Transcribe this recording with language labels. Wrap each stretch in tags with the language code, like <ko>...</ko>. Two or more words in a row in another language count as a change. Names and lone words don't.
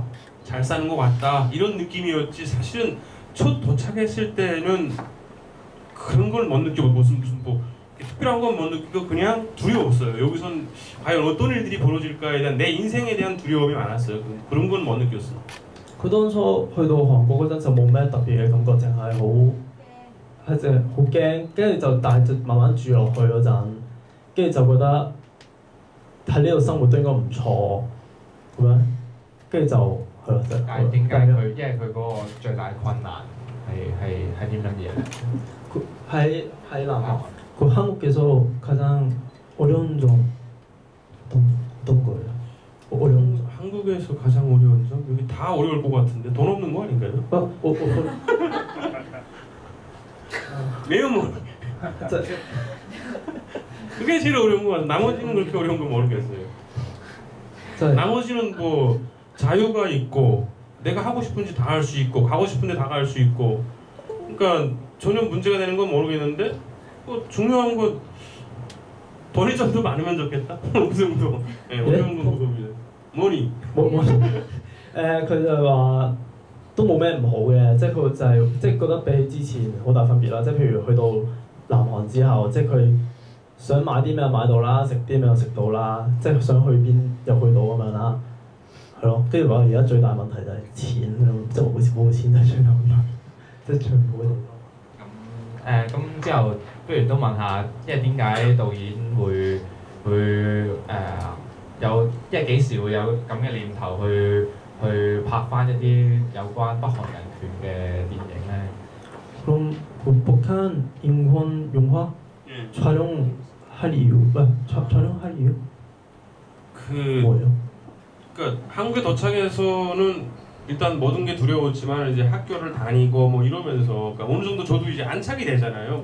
<ko>잘 사는 것 같다. 이런 느낌이었지 사실은 첫 도착했을 때는 그런 걸 못 느끼고 무슨 뭐 특별한 건 못 느끼고 그냥 두려웠어요. 여기선 과연 어떤 일들이 벌어질까에 대한 내 인생에 대한 두려움이 많았어요. 그런 건 못 느꼈어요.</ko> <yue>佢當初去到韓國嗰陣就冇咩特別嘅感覺，淨係好驚，跟住但係就慢慢住落去嗰陣，跟住就覺得喺呢度生活都應該唔錯咁樣，跟住就係咯，但係點解佢因為佢嗰個最大困難係啲乜嘢咧？喺南韓。</yue> <ko>그 한국에서 가장 어려운 점 어떤 거예요? 어려운 점? 한국에서 가장 어려운 점? 여기 다 어려울 것 같은데 돈 없는 거 아닌가요? 매운 그게 제일 어려운 거 같아요. 나머지는 그렇게 어려운 거 모르겠어요. 나머지는 뭐 자유가 있고 내가 하고 싶은 짓 다 할 수 있고 가고 싶은 데 다 갈 수 있고 그러니까 전혀 문제가 되는 건 모르겠는데 뭐 중요한 거 돈이 좀 더 많으면 좋겠다. 어느 정도. 네, 어느 정도 그겁니다. 머니.</ko> <yue>佢就話都冇咩唔好嘅，即係佢就係即係覺得比起之前好大分別啦。即係譬如去到南韓之後，即係佢想買啲咩買到啦，食啲咩又食到啦，即係想去邊又去到咁樣啦，係咯。跟住話而家最大問題就係錢，即係好似冇錢係最大問題，即係最唔好嘅地方。咁之後，不如都問下，即係點解導演會有，即係幾時會有咁嘅念頭去拍翻一啲有關北韓人權嘅電影咧？</yue> <ko>그럼 그 북한 인권 영화 촬영할 이유, 촬영할 이유? 뭐예요? 그러니까 한국에 도착해서는 일단 모든 게 두려웠지만 이제 학교를 다니고 뭐 이러면서 그러니까 어느 정도 저도 이제 안착이 되잖아요.</ko>